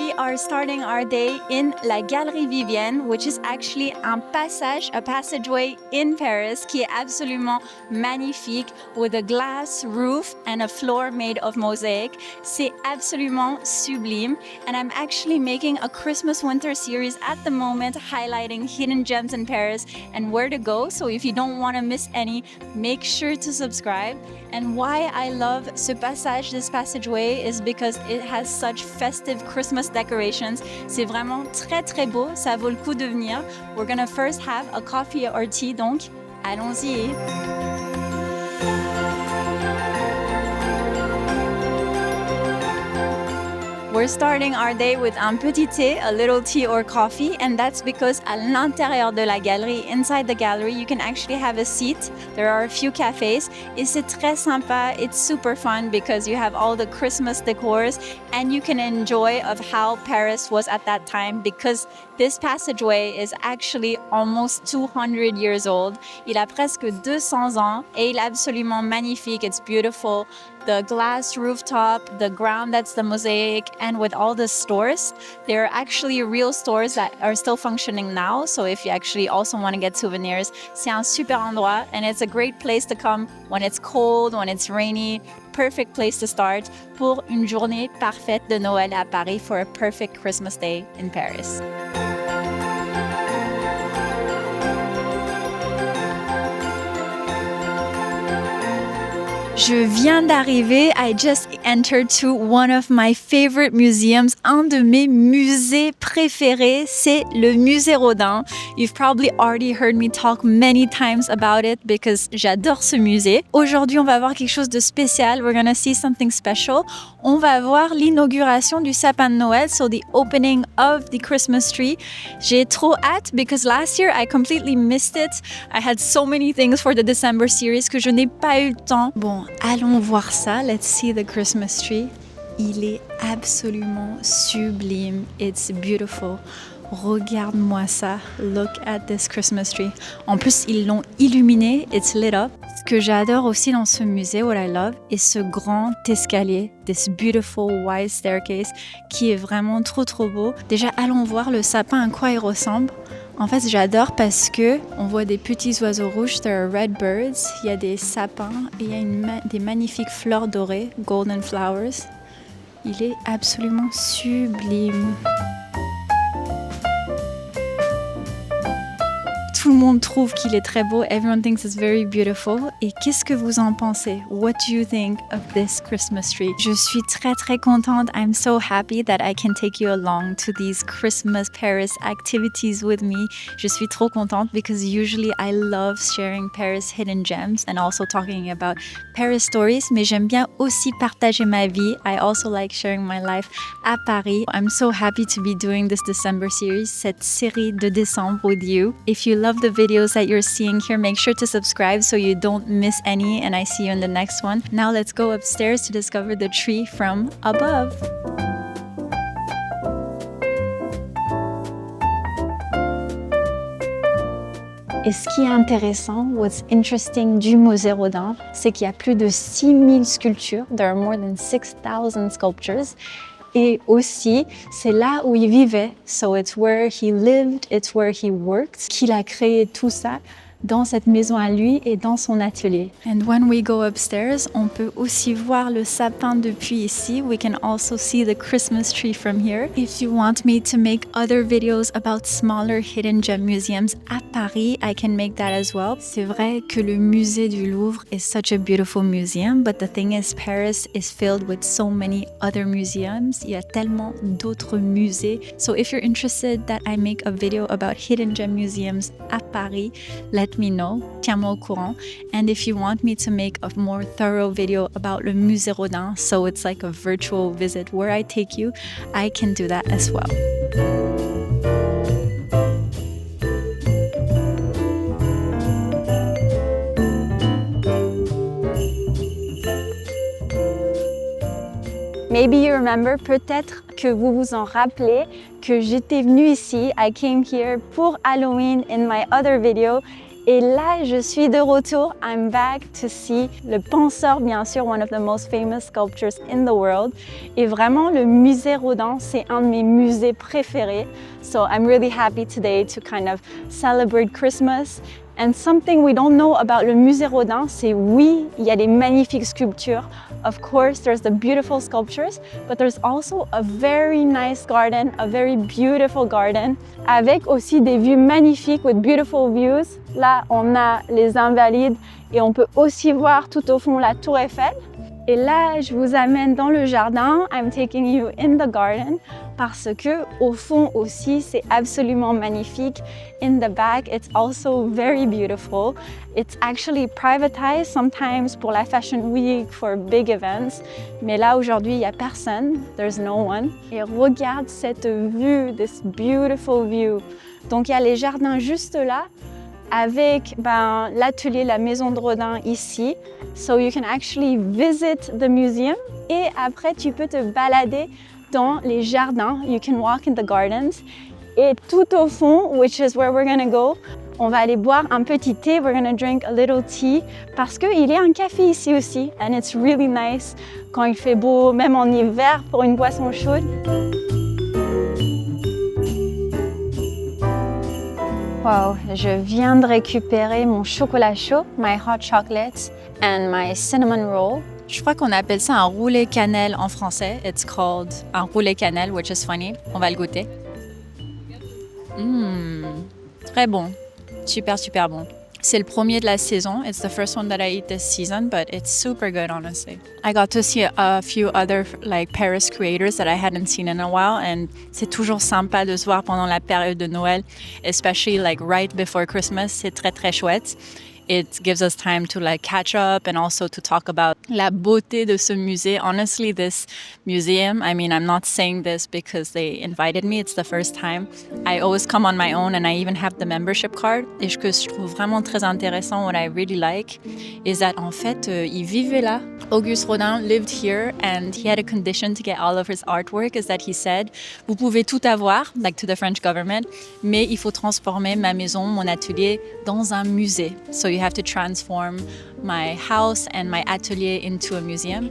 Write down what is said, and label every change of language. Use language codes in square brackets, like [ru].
[en] Are starting our day in la Galerie Vivienne, which is actually a passageway in Paris [fr] qui est absolument magnifique [en] with a glass roof and a floor made of mosaic. [fr] C'est absolument sublime. [en] And I'm actually making a Christmas winter series at the moment highlighting hidden gems in Paris and where to go. So if you don't want to miss any, make sure to subscribe. And why I love this passageway is because it has such festive Christmas decorations. [fr] C'est vraiment très très beau, ça vaut le coup de venir. [en] We're gonna first have a coffee or tea, [fr] donc allons-y. [en] We're starting our day with [fr] un petit thé, [en] a little tea or coffee, and that's because [fr] à l'intérieur de la galerie, [en] inside the gallery, you can actually have a seat. There are a few cafes. [fr] Et c'est très sympa. [en] It's super fun because you have all the Christmas decors and you can enjoy of how Paris was at that time because this passageway is actually almost 200 years old. [fr] Il a presque 200 ans et il est absolument magnifique. [en] It's beautiful. The glass rooftop, the ground that's the mosaic, and with all the stores, there are actually real stores that are still functioning now. So if you actually also want to get souvenirs, [fr] c'est un super endroit [en] and it's a great place to come when it's cold, when it's rainy. Perfect place to start [fr] pour une journée parfaite de Noël à Paris [en] for a perfect Christmas day in Paris. [fr] Je viens d'arriver. [en] I just entered to one of my favorite museums. [fr] Un de mes musées préférés, c'est le Musée Rodin. [en] You've probably already heard me talk many times about it because [fr] j'adore ce musée. Aujourd'hui, on va voir quelque chose de spécial. [en] We're gonna see something special. [fr] On va voir l'inauguration du sapin de Noël, [en] so the opening of the Christmas tree. [fr] J'ai trop hâte [en] because last year I completely missed it. I had so many things for the December series [fr] que je n'ai pas eu le temps. Bon, allons voir ça. [en] Let's see the Christmas tree. [fr] Il est absolument sublime. [en] It's beautiful. [fr] Regarde-moi ça. [en] Look at this Christmas tree. [fr] En plus, ils l'ont illuminé. [en] It's lit up. [fr] Ce que j'adore aussi dans ce musée, [en] what I love, [fr] est ce grand escalier, [en] this beautiful wide staircase, [fr] qui est vraiment trop trop beau. Déjà, allons voir le sapin à quoi il ressemble. En fait, j'adore parce que on voit des petits oiseaux rouges, [en] there are red birds, [fr] il y a des sapins et il y a des magnifiques fleurs dorées, [en] golden flowers. [fr] Il est absolument sublime. Tout le monde trouve qu'il est très beau. [en] Everyone thinks it's very beautiful. [fr] Et qu'est-ce que vous en pensez? [en] What do you think of this Christmas tree? [fr] Je suis très très contente. [en] I'm so happy that I can take you along to these Christmas Paris activities with me. [fr] Je suis trop contente [en] because usually I love sharing Paris hidden gems and also talking about Paris stories. [fr] Mais j'aime bien aussi partager ma vie. [en] I also like sharing my life à Paris. I'm so happy to be doing this December series, [fr] cette série de décembre [en] with you. If you love the videos that you're seeing here, make sure to subscribe so you don't miss any, and I see you in the next one. Now let's go upstairs to discover the tree from above. [fr] Et ce qui est intéressant, [en] what's interesting [fr] du Musée Rodin, c'est qu'il y a plus de 6000 sculptures. [en] There are more than 6,000 sculptures. [fr] Et aussi, c'est là où il vivait. [en] So it's where he lived, it's where he worked. [fr] Qu'il a créé tout ça dans cette maison à lui et dans son atelier. [en] And when we go upstairs, [fr] on peut aussi voir le sapin depuis ici. [en] We can also see the Christmas tree from here. If you want me to make other videos about smaller hidden gem museums à Paris, I can make that as well. [fr] C'est vrai que [en] le musée du Louvre is such a beautiful museum, but the thing is Paris is filled with so many other museums. [fr] Il y a tellement d'autres musées. [en] So if you're interested that I make a video about hidden gem museums à Paris, let me know, [fr] tiens-moi au courant. [en] And if you want me to make a more thorough video about le Musée Rodin, so it's like a virtual visit where I take you, I can do that as well. Maybe you remember, [fr] peut-être que vous vous en rappelez, que j'étais venue ici, [en] I came here [fr] pour Halloween [en] in my other video. [fr] Et là, je suis de retour. [en] I'm back to see le penseur, [fr] bien sûr, [en] one of the most famous sculptures in the world. [fr] Et vraiment, le musée Rodin, c'est un de mes musées préférés. [en] So I'm really happy today to kind of celebrate Christmas. And something we don't know about [fr] le musée Rodin, c'est oui, il y a des magnifiques sculptures. [en] Of course, there's the beautiful sculptures, but there's also a very nice garden, a very beautiful garden, [fr] avec aussi des vues magnifiques [en] with beautiful views. [fr] Là, on a les Invalides et on peut aussi voir tout au fond la Tour Eiffel. Et là, je vous amène dans le jardin. [en] I'm taking you in the garden [fr] parce que au fond aussi, c'est absolument magnifique. [en] In the back, it's also very beautiful. It's actually privatized sometimes pour la Fashion Week, for big events. [fr] Mais là, aujourd'hui, il n'y a personne. [en] There's no one. [fr] Et regarde cette vue, [en] this beautiful view. [fr] Donc, il y a les jardins juste là, avec l'atelier, la maison de Rodin ici. [en] So you can actually visit the museum. [fr] Et après, tu peux te balader dans les jardins. [en] You can walk in the gardens. [fr] Et tout au fond, [en] which is where we're gonna go, [fr] on va aller boire un petit thé. [en] We're gonna drink a little tea. [fr] Parce qu'il y a un café ici aussi. [en] And it's really nice [fr] quand il fait beau, même en hiver, pour une boisson chaude. Wow, je viens de récupérer mon chocolat chaud, [en] my hot chocolate and my cinnamon roll. [fr] Je crois qu'on appelle ça un roulé cannelle en français. [en] It's called un roulé cannelle, which is funny. [fr] On va le goûter. Très bon. Super, super bon. C'est le premier de la saison. [en] It's the first one that I eat this season, but it's super good, honestly. I got to see a few other Paris creators that I hadn't seen in a while, and [fr] c'est toujours sympa de se voir pendant la période de Noël, [en] especially right before Christmas. [fr] C'est très, très chouette. [en] It gives us time to catch up and also to talk about [fr] la beauté de ce musée. [en] Honestly, this museum, I mean, I'm not saying this because they invited me. It's the first time. I always come on my own and I even have the membership card. [fr] Et ce que je trouve vraiment très intéressant, [en] what I really like, is that [fr] en fait, il vivait là. [en] Auguste Rodin lived here and he had a condition to get all of his artwork, is that he said, [fr] vous pouvez tout avoir, [en] to the French government, [fr] mais il faut transformer ma maison, mon atelier, dans un musée. [en] So you have to transform my house and my atelier into a museum.